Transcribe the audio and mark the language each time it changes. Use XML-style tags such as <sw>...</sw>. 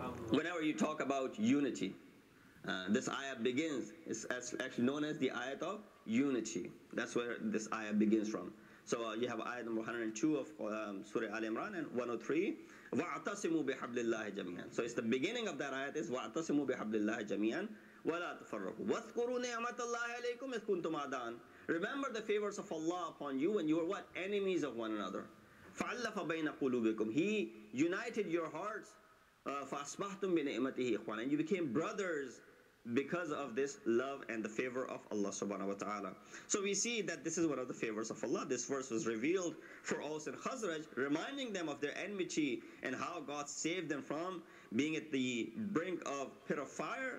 <en>Whenever you talk about unity, this ayat begins. It's actually known as the ayat of unity. That's where this ayat begins from. So you have ayat number 102 of Surah Al Imran, and 103.</en> <ar>وَاعْتَصِمُوا بِحَبْلِ اللَّهِ جَمِيعًا.</ar> <en>So it's the beginning of that ayat is</en> <ar>وَاعْتَصِمُوا بِحَبْلِ اللَّهِ جَمِيعًا وَلَا تَفَرَّقُوا وَاذْكُرُوا نِعْمَةَ اللَّهِ عَلَيْكُمْ إِذْ كُنْتُمْ أَعْدَاءً.</ar> <en>Remember the favors of Allah upon you when you were what? Enemies of one another.</en> <ar>فَأَلَّفَ بَيْنَ قُلُوبِكُمْ.</ar> <en>He united your hearts.</en> <ar>فَأَصْبَحْتُمْ بِنِعْمَتِهِ إِخْوَانًا.</ar> <en>And you became brothers because of this love and the favor of Allah subhanahu wa ta'ala. So we see that this is one of the favors of Allah. This verse was revealed for Aus and Khazraj, reminding them of their enmity and how God saved them from being at the brink of pit of fire.</en>